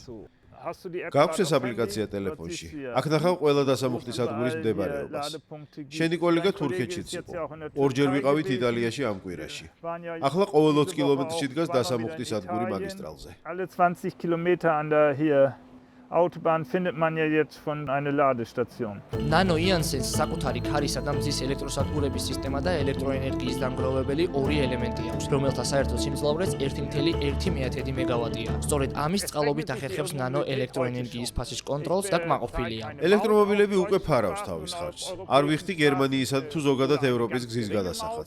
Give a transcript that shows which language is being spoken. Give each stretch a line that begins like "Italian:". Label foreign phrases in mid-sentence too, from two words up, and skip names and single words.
Georgian: გაქვს ეს აპლიკაცია ტელეფონში. აქ ნახავ ყველა დასამუხტი სადგურის მდებარეობას. შენი კოლეგა თურქეთშიც იყო. ორჯერ ვიყავით იტალიაში ამ კვირაში. ახლა ყოველ 20 კილომეტრში დგას დასამუხტი სადგური მაგისტრალზე.
German: Autobahn findet man ja jetzt von einer Ladestation.
Georgian: Nano Janssens საკუთარი ქარისა და მზის ელექტროსადგურების სისტემა და ელექტროენერგიის დამგროვებელი ორი ელემენტი აქვს, რომელთა საერთო სიმძლავრეც 1.1 მეგავატია. სწორედ ამის წყალობით ახერხებს ნანო ელექტროენერგიის ფასის კონტროლს და კმაყოფილია. ელექტრომობილები უკვე ფარავს თავის ხარჯს. არ ვიხდი გერმანიისა თუ ზოგადად ევროპის გზის გადასახადს.